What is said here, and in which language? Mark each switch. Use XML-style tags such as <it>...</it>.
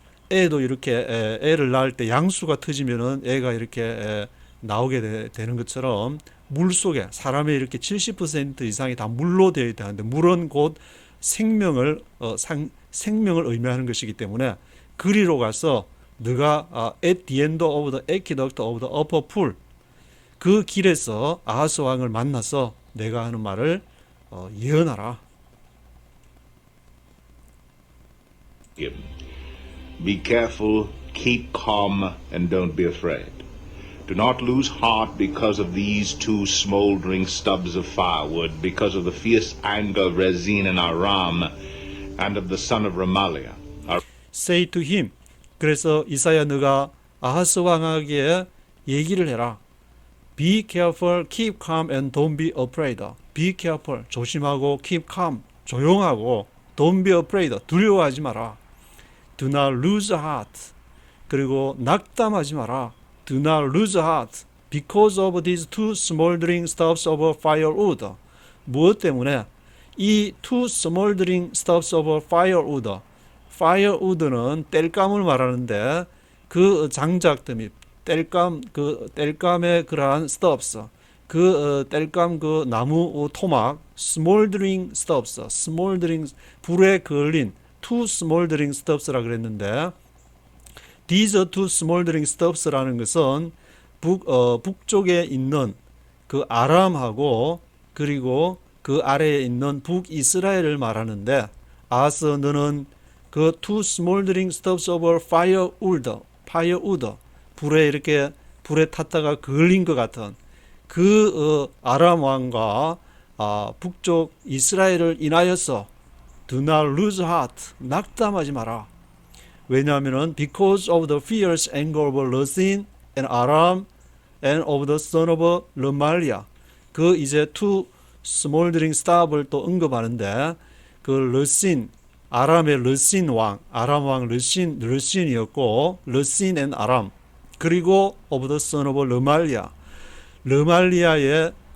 <ko>애도 이렇게 애를 낳을 때 양수가 터지면은 애가 이렇게 나오게 되는 것처럼 물 속에 사람의 이렇게 70% 이상이 다 물로 되어 있다는데 물은 곧 생명을 의미하는 것이기 때문에 그리로 가서 너가</ko> <en>at the end of the aqueduct of the upper pool</en> <ko>그 길에서 아하스 왕을 만나서 내가 하는 말을 예언하라.</ko> <en>Be careful, keep calm, and don't be afraid. Do not lose heart because of these two smoldering stubs of firewood, because of the fierce anger of Rezin and Aram, and of the son of Remaliah. Say to him.</en> <ko>그래서 이사야 너가 아하스 왕에게 얘기를 해라.</ko> <en>Be careful, keep calm, and don't be afraid. Be careful,</en> <ko>조심하고,</ko> <en>keep calm,</en> <ko>조용하고,</ko> <en>Don't be afraid.</en> <ko>두려워하지 마라.</ko> <en>Do not lose heart.</en> <ko>그리고 낙담하지 마라.</ko> <en>Do not lose heart. Because of these two smoldering stubs of firewood.</en> <ko>무엇 때문에?</ko> <en>이 two smoldering stubs of firewood.</en> <ko>firewood는 땔감을 말하는데 그 장작들이 땔감의 그러한 stubs. 땔감 그 나무 토막</ko> <en>smoldering stubs.</en> <ko>smoldering 불에 걸린 two smoldering stubs라 그랬는데 These two smoldering stubs라는 것은 북쪽에 있는 그 아람하고 그리고 그 아래에 있는 북이스라엘을 말하는데 as 너는 그</ko> <en>two smoldering stubs of firewood</en> <ko>불에 이렇게 불에 탔다가 걸린 것 같은 그 아람 왕과 북쪽 이스라엘을 인하여서</ko> <en>do not lose heart</en> <ko>낙담하지 마라. 왜냐하면은</ko> <en>because of the fierce anger of Rezin and Aram</en> <ko>and</ko> <en>of the son of Remaliah</en> <ko>그 이제 two smoldering stub을 또 언급하는데 그 르신 아람의 르신 왕 아람 왕 르신이었고 르신 and 아람 그리고 of the son of Remaliah 르말리아의</ko>